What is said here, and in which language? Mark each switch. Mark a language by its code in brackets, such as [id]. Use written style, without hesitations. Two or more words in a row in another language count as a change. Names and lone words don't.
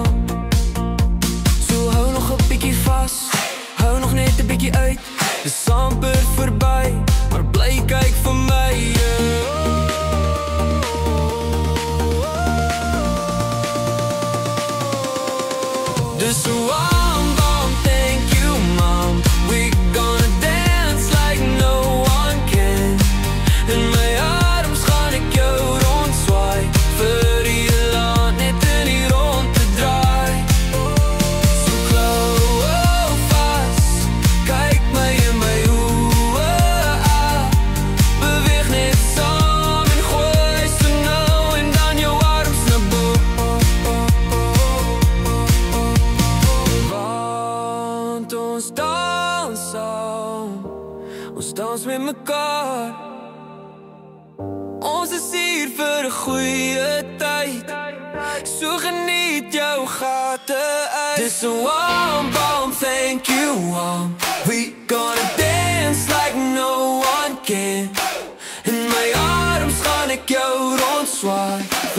[af] So hou nog 'n bietjie vas, hou nog net 'n bietjie uit. Dis amper verby, maar bly kyk vir my. Dis so warm, [en] thank you mom. We gonna dance like no one can. [af] In my arms gaan ek jou rondzwaai. Vir die hele hand net in die rond te draai. So klou vast, kyk my in my oë. Beweeg net saam en gooi so nou en dan jou arms na bo. Want ons dans saam, ons dans met mekaar. Ons is hier vir 'n goeie tyd. So geniet jou gate uit. Dis so warm, [en] thank you mom. We gonna dance like no one can. [af] In my arms gaan ek jou rondzwaai.